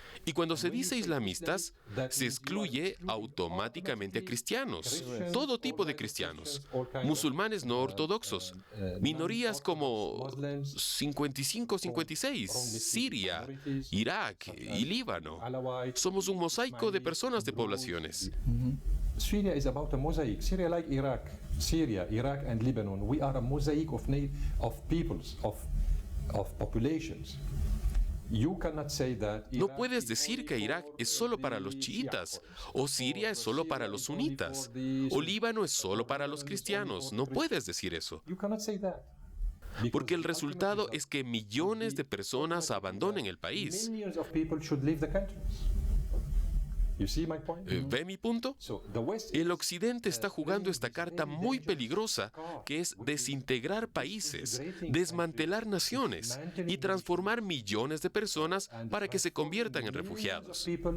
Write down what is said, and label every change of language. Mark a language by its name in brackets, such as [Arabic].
[Spanish] Y cuando se dice islamistas, se excluye automáticamente a cristianos, todo tipo de cristianos, musulmanes no ortodoxos, minorías como 55-56, Siria, Irak y Líbano. Somos un mosaico de personas de poblaciones. [English] Syria is about a mosaic. Syria, like Iraq, and Lebanon, we are a mosaic of peoples, of populations. You cannot say that. [Spanish] No puedes decir que Irak es solo para los chiitas, o Siria es solo para los sunitas, o Líbano es solo para los cristianos. No puedes decir eso. [English] You cannot say that. [Spanish] Porque el resultado es que millones de personas abandonen el país. [English] Millions of people should leave the countries. [Spanish] ¿Ve mi punto? El Occidente está jugando esta carta muy peligrosa, que es desintegrar países, desmantelar naciones y transformar millones de personas para que se conviertan en refugiados.